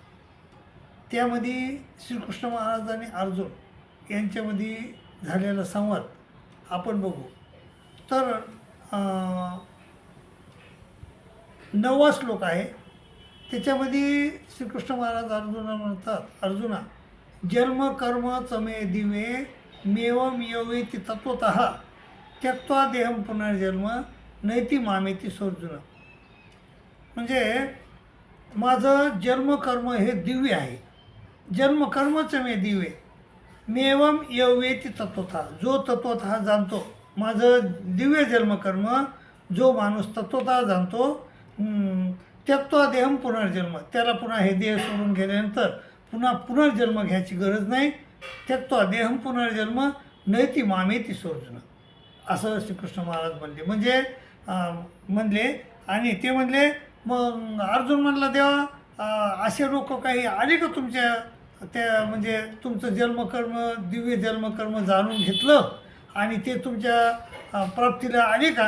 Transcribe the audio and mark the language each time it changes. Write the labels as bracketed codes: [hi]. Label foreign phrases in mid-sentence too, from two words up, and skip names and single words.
[mr] त्यामध्ये श्रीकृष्ण महाराज आणि अर्जुन यांच्यामध्ये झालेला संवाद आपण बघू. तर 9वा श्लोक आहे. त्याच्यामध्ये श्रीकृष्ण महाराज अर्जुना म्हणतात, अर्जुना [sa] जन्म कर्म चमे दिवे मेवम योवेति तत्वतः त्यक्त्वा देहम पुनर्जन्म नैति मामेती सोर्जुन. [mr] म्हणजे माझं जन्मकर्म हे दिव्य आहे. [sa] जन्मकर्मच मे दिव्य मेवम यवेती तत्वतः, [mr] जो तत्वतः जाणतो. माझं दिव्य जन्मकर्म जो माणूस तत्वतः जाणतो, [sa] त्यक्त्वा देहम पुनर्जन्म, [mr] त्याला पुन्हा हे देह सोडून गेल्यानंतर पुन्हा पुनर्जन्म घ्यायची गरज नाही. [sa] त्यक्त्वा देहम पुनर्जन्म नैति मामेती सोर्जुन, [mr] असं श्रीकृष्ण महाराज म्हणले. म्हणले आणि ते म्हणले, मग अर्जुन म्हणला, देवा असे लोक काही आले का तुमच्या त्या, म्हणजे तुमचं जन्मकर्म दिव्य जन्मकर्म जाणून घेतलं आणि ते तुमच्या प्राप्तीला आले का?